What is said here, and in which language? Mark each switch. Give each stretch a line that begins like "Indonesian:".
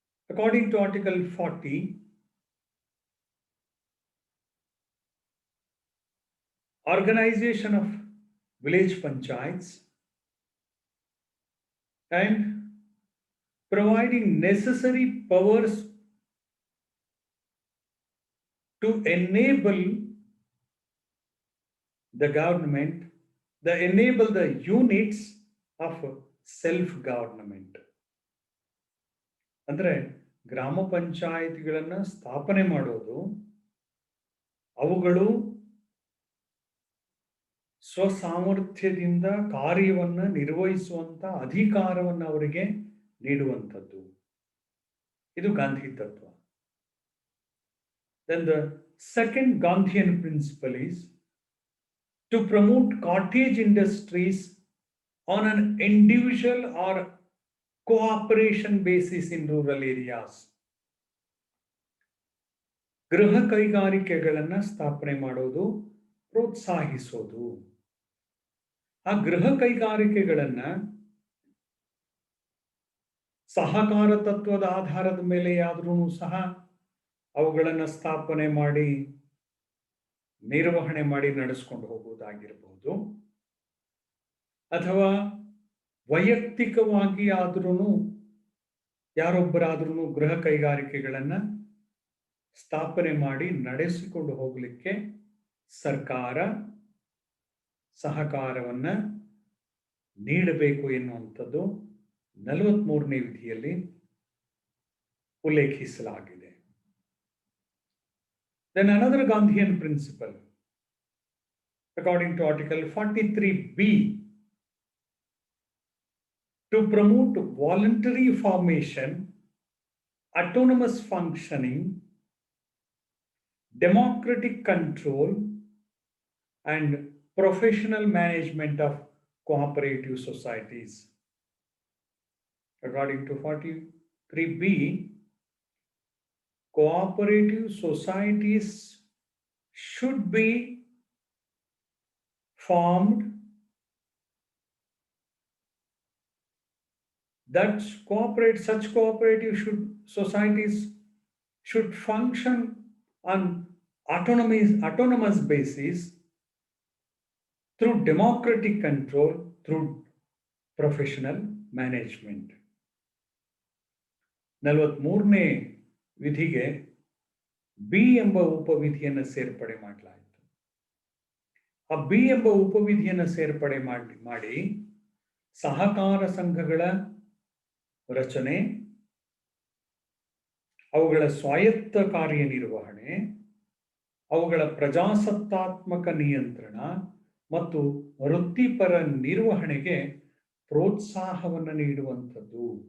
English: According to Article 40, organization of village panchayats and providing necessary powers to enable the government, enable the units of self-government.
Kannada: ಅಂದ್ರೆ ಗ್ರಾಮ ಪಂಚಾಯಿತಿಗಳನ್ನ ಸ್ಥಾಪನೆ ಮಾಡೋದು, ಅವುಗಳು ಸ್ವಸಾಮರ್ಥ್ಯದಿಂದ ಕಾರ್ಯವನ್ನ ನಿರ್ವಹಿಸುವಂತ ಅಧಿಕಾರವನ್ನು ಅವರಿಗೆ ನೀಡುವಂಥದ್ದು. ಇದು ಗಾಂಧಿ ತತ್ವ.
English: Then the second Gandhian principle is to promote cottage industries on an individual or cooperation basis in rural areas.
Kannada: ಗೃಹ ಕೈಗಾರಿಕೆಗಳನ್ನ ಸ್ಥಾಪನೆ ಮಾಡೋದು, ಪ್ರೋತ್ಸಾಹಿಸೋದು. ಆ ಗೃಹ ಕೈಗಾರಿಕೆಗಳನ್ನ ಸಹಕಾರ ತತ್ವದ ಆಧಾರದ ಮೇಲೆ ಆದ್ರೂ ಸಹ ಅವುಗಳನ್ನ ಸ್ಥಾಪನೆ ಮಾಡಿ ನಿರ್ವಹಣೆ ಮಾಡಿ ನಡೆಸ್ಕೊಂಡು ಹೋಗುವುದಾಗಿರಬಹುದು, ಅಥವಾ ವೈಯಕ್ತಿಕವಾಗಿ ಆದ್ರೂ ಯಾರೊಬ್ಬರಾದ್ರೂ ಗೃಹ ಕೈಗಾರಿಕೆಗಳನ್ನ ಸ್ಥಾಪನೆ ಮಾಡಿ ನಡೆಸಿಕೊಂಡು ಹೋಗಲಿಕ್ಕೆ ಸರ್ಕಾರ ಸಹಕಾರವನ್ನ ನೀಡಬೇಕು ಎನ್ನುವಂಥದ್ದು 43ನೇ ವಿಧಿಯಲ್ಲಿ ಉಲ್ಲೇಖಿಸಲಾಗಿದೆ.
English: Then another Gandhian principle, according to Article 43B, to promote voluntary formation, autonomous functioning, democratic control, and professional management of cooperative societies. According to 43B, cooperative societies should be formed that such cooperative societies should function on autonomous basis, through democratic control, through professional management.
Kannada: 43ನೇ ವಿಧಿಗೆ B ಎಂಬ ಉಪವಿಧಿಯನ್ನು ಸೇರ್ಪಡೆ ಮಾಡಲಾಯಿತು. ಆ B ಎಂಬ ಉಪವಿಧಿಯನ್ನು ಸೇರ್ಪಡೆ ಮಾಡಿ ಸಹಕಾರ ಸಂಘಗಳ ರಚನೆ, ಅವುಗಳ ಸ್ವಾಯತ್ತ ಕಾರ್ಯನಿರ್ವಹಣೆ, ಅವುಗಳ ಪ್ರಜಾಸತ್ತಾತ್ಮಕ ನಿಯಂತ್ರಣ ಮತ್ತು ವೃತ್ತಿಪರ ನಿರ್ವಹಣೆಗೆ ಪ್ರೋತ್ಸಾಹವನ್ನು ನೀಡುವಂಥದ್ದು.